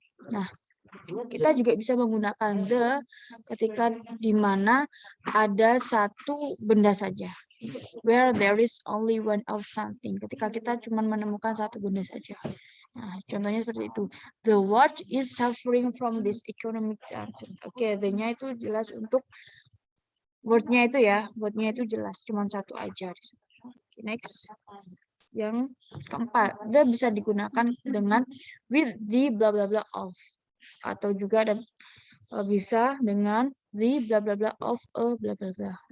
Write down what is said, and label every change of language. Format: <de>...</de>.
<id>Nah, kita juga bisa menggunakan the ketika di mana ada satu benda saja.</id> <en>Where there is only one of something.</en> <id>Ketika kita cuma menemukan satu benda saja. Nah, contohnya seperti itu.</id> <en>The world is suffering from this economic downturn.</en> <id>Oke, the-nya itu jelas untuk word-nya itu ya. Word-nya itu jelas, cuma satu aja. Oke, next. Yang keempat, the bisa digunakan dengan</id> <en>with the bla bla bla of,</en> <id>atau juga bisa dengan</id> <en>the bla bla bla</en> <id>of a bla bla bla.</id>